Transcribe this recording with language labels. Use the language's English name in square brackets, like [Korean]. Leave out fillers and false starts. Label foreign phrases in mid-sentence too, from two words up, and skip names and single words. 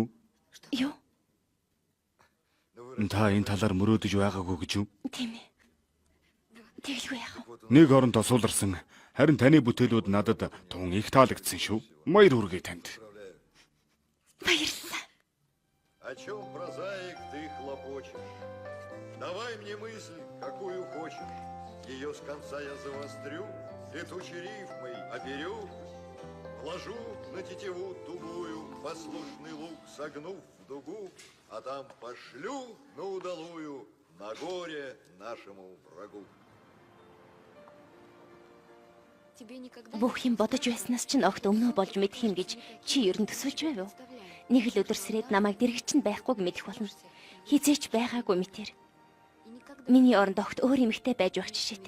[Mongolian] Юу? Та энэ талаар мөрөөдөж байгаагүй гэж юу? Тийм ээ. Тэгэлгүй яах вэ? Нэг оронд осууларсан. Харин таны бүтээлүүд надад тун их таалагдсан шүү. Баяр хүргэе танд. Баярлалаа. [Russian] О чем, прозаик, ты хлопочешь? Давай мне мысль, какую хочешь. Ее с конца я завострю, летучей рифмой оперю. Вложу на тетиву тугую, послушный лук согнув в дугу, а там пошлю на удалую, на горе нашему врагу. [Mongolian] Бүх юм бодож байснаас чинь огт өмнөө болж мэдэх юм гэж чи ер нь төсөөлж байв уу? Нэг л өдөр сэрээд намайг дэрэгч нь байхгүйг мэдэх болно. Хизээч байгаагүй мэтэр. Миний оронд огт өөр эмэгтэй байж байх жишээтэй.